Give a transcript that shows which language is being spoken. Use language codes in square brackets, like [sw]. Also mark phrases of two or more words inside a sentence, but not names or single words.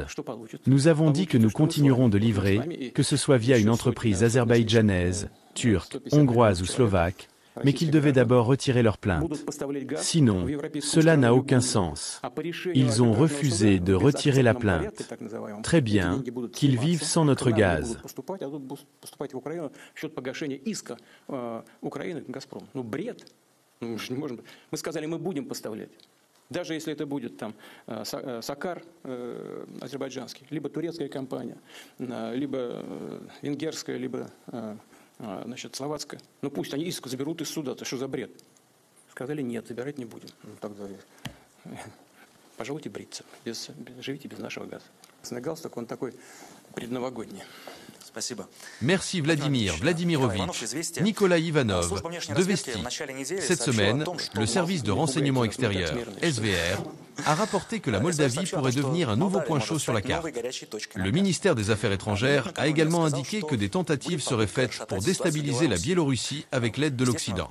[fr] Nous avons dit que nous continuerons de livrer, que ce soit via une entreprise azerbaïdjanaise, turque, hongroise ou slovaque, mais qu'ils devaient d'abord retirer leur plainte. Sinon, cela n'a aucun sens. Ils ont refusé de retirer la plainte. Très bien, qu'ils vivent sans notre gaz. [ru] Даже если это будет там Сакар азербайджанский, либо турецкая компания, либо венгерская, либо значит, словацкая. Ну пусть они иск заберут из суда, это что за бред? Сказали нет, забирать не будем. Ну, тогда пожалуйте бриться, живите без нашего газа. Галстук, он такой предновогодний. [fr] Merci Vladimir Vladimirovitch, Nikolai Ivanov, de Vesti. Cette semaine, le service de renseignement extérieur, SVR, a rapporté que la Moldavie pourrait devenir un nouveau point chaud sur la carte. Le ministère des Affaires étrangères a également indiqué que des tentatives seraient faites pour déstabiliser la Biélorussie avec l'aide de l'Occident.